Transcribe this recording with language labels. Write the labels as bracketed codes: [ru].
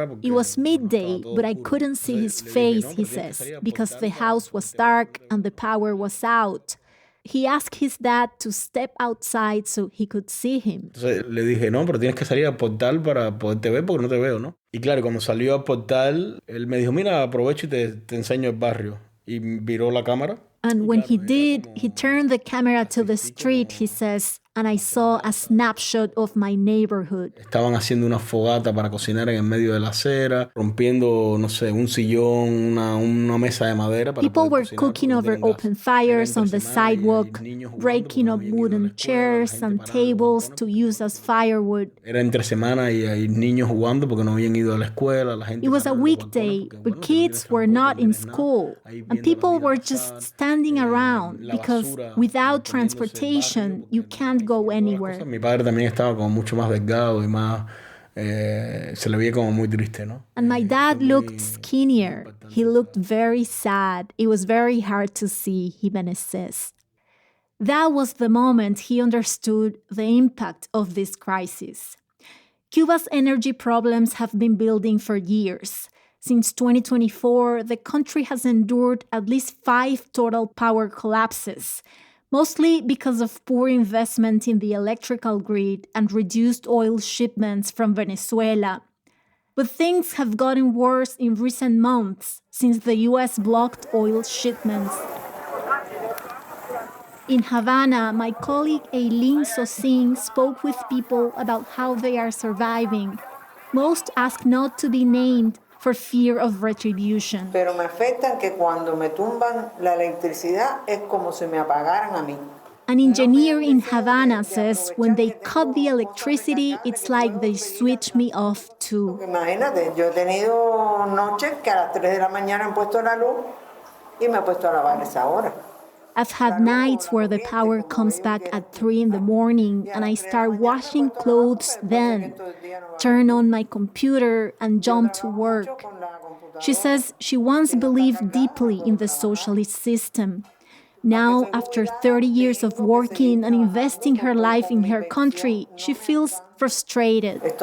[en] was midday, but I couldn't see his face, he says, because the house was dark and the power was out. He asked his dad to step outside so he could see him. [es] Le dije, no, pero tienes que salir al portal para poderte ver porque no te veo, ¿no? Y claro, cuando salió al portal, él me dijo, mira, aprovecho y te enseño el barrio. Y viró la cámara. [en] And when he did, he turned the camera to the street, he says, and I saw a snapshot of my neighborhood. [es] Estaban haciendo una fogata para cocinar en el medio de la acera, rompiendo, no sé, un sillón, una mesa de madera. [en] People were cooking over open fires on the sidewalk, breaking up wooden chairs and tables to use as firewood. [es] Era entre semana y hay niños jugando porque no habían ido a la escuela. La gente. [en] It was a weekday, but kids were not in school, and people were just standing around because without transportation, you can't go anywhere. [es] Mi padre también estaba como mucho más delgado y más se le veía como muy triste, ¿no? [en] And my dad looked skinnier. He looked very sad. It was very hard to see, Jimenez says. That was the moment he understood the impact of this crisis. Cuba's energy problems have been building for years. Since 2024, the country has endured at least 5 total power collapses, mostly because of poor investment in the electrical grid and reduced oil shipments from Venezuela. But things have gotten worse in recent months since the U.S. blocked oil shipments. In Havana, my colleague Eileen Sosin spoke with people about how they are surviving. Most ask not to be named for fear of retribution. [es] Pero me afectan que cuando me tumban la electricidad es como si me apagaran a mí. [en] An engineer in Havana says when they cut the electricity, it's like they switch me off too. [es] Imagínate, yo he tenido noches que a las 3 de la mañana han puesto la luz y me he puesto a lavar esa hora. [en] I've had nights where the power comes back at 3 in the morning and I start washing clothes then, turn on my computer and jump to work. She says she once believed deeply in the socialist system. Now, after 30 years of working and investing her life in her country, she feels frustrated.